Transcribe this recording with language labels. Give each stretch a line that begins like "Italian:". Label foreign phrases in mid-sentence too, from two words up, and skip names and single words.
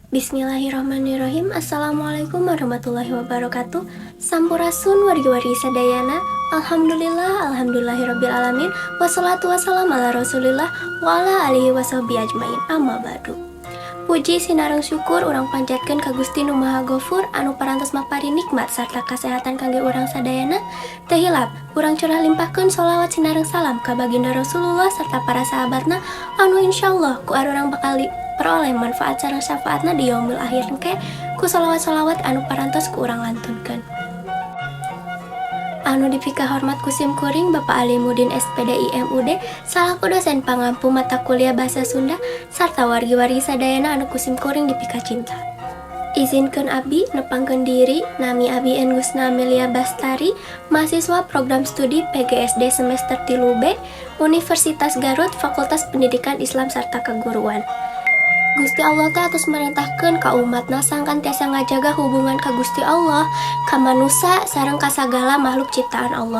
Arabic: بسم الله الرحمن الرحيم. السلام عليكم ورحمة الله وبركاته.
Sundanese: Sampurasun wargi-wargi sadayana.
Arabic: الحمد لله رب العالمين. والصلاة والسلام على رسول الله وعلى آله وصحبه أجمعين. أما بعد.
Sundanese: Puji sinareng syukur urang panjatkeun ka Gusti Nu Maha Ghafur anu parantos mapari nikmat sarta kasehatan kangge urang sadayana. Teu hilap urang curah limpahkeun sholawat sinareng salam ka baginda Rasulullah sarta para sahabatna anu insyaallah ku arurang bakal peroleh manfaat sareng syafaatna di
Arabic: يوم الآخر
Sundanese: engke ku sholawat-sholawat anu parantos ku urang lantunkeun. Anu dipika hormat ku sim kuring Bapak Alimuddin SPD IMUD salaku dosen pangampu
Indonesian: mata kuliah
Sundanese: Bahasa Sunda sarta wargi-wargi sadayana anu ku sim kuring dipika cinta. Izinkeun abdi nepangkeun diri nami Abi Engusna Amelia Bastari, mahasiswa
Indonesian: program studi
Sundanese: PGSD semester 3B Universitas Garut Fakultas Pendidikan Islam sarta Keguruan. Gusti Allah teh atus merintahkeun ka umatna sangkan tiasa ngajaga hubungan ka Gusti Allah, ka manusia sareng ka sagala makhluk ciptaan Allah.